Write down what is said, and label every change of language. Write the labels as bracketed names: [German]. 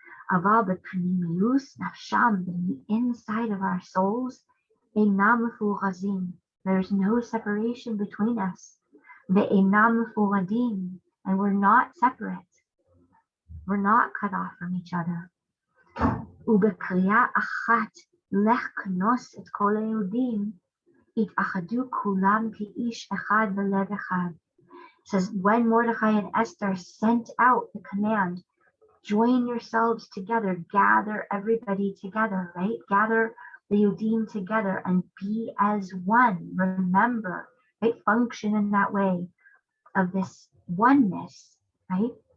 [Hebrew] אבל בפנימיוס נפשם, [English] in the inside of our souls, [Hebrew] אינם מפורזים, [English] there's no separation between us, [Hebrew] ואינם מפורדים, [English] and we're not separate. We're not cut off from each other. [Hebrew] ובקריאה אחת לך כנוס את כל היהודים, התאחדו כולם כאיש אחד בלב אחד. [English] It says, when Mordechai and Esther sent out the command, join yourselves together, gather everybody together, right? Gather the Yehudim together and be as one. Remember, right? Function in that way of this oneness, right?